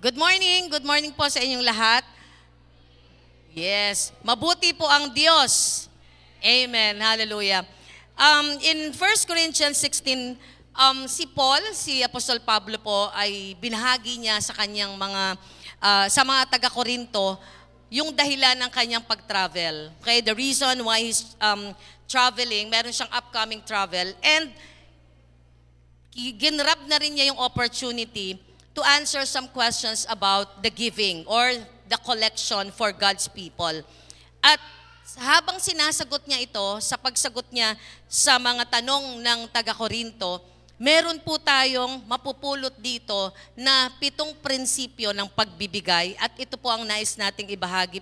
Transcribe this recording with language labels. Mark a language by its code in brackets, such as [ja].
[tl] Good morning po sa inyong lahat. Yes, mabuti po ang Diyos. Amen. Hallelujah. In 1 Corinthians 16, si Apostol Pablo po ay binahagi niya sa kanyang sa mga taga-Korinto yung dahilan ng kanyang pag-travel. [en] Okay, the reason why he's traveling, [tl] meron siyang [en] upcoming travel, and [tl] ginrab na rin niya yung [en] opportunity to answer some questions about the giving or the collection for God's people. [tl] At habang sinasagot niya ito, sa pagsagot niya sa mga tanong ng taga-Korinto, meron po tayong mapupulot dito na 7 prinsipyo ng pagbibigay at ito po ang nais nating ibahagi.